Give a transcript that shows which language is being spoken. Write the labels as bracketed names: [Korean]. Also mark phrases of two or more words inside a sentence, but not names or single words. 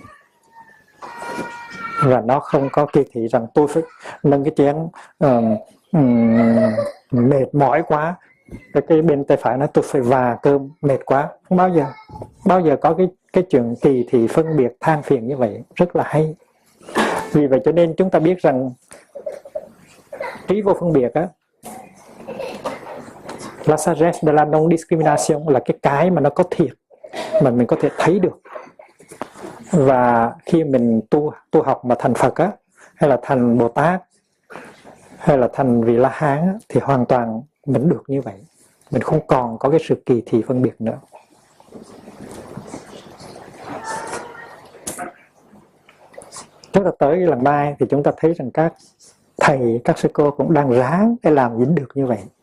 [Vietnamese] Và nó không có kỳ thị rằng tôi phải nâng cái chén mệt mỏi quá, cái bên tay phải nói tôi phải và cơm mệt quá. Không bao giờ có cái chuyện kỳ thị phân biệt than phiền như vậy. Rất là hay. Vì vậy cho nên chúng ta biết rằng trí vô phân biệt á, [French] la sagesse de la non discrimination, [Vietnamese] là cái mà nó có thiệt, mà mình có thể thấy được. Và khi mình tu học mà thành Phật á, hay là thành Bồ Tát, hay là thành vị La Hán á, thì hoàn toàn mình được như vậy. Mình không còn có cái sự kỳ thị phân biệt nữa. Chúng ta tới lần mai thì chúng ta thấy rằng các thầy, các sư cô cũng đang ráng để làm dính được như vậy.